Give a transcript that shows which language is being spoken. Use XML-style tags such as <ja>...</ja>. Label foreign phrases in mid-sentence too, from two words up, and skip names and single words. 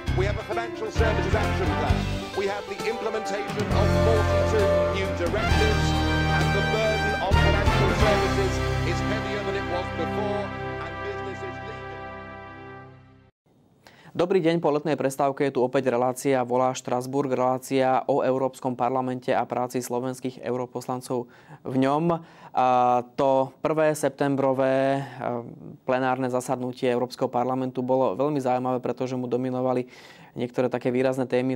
<en>have a financial services action plan. We have the implementation of 42 new directives, and the burden on financial services is heavier than it was before, and business is leaving.</en> <sk>Dobrý deň, po letnej prestávke je tu opäť relácia Volá Štrasburg, relácia o Európskom parlamente a práci slovenských europoslancov v ňom. To 1. septembrové plenárne zasadnutie Európskeho parlamentu bolo veľmi zaujímavé, pretože mu dominovali niektoré také výrazné témy.</sk>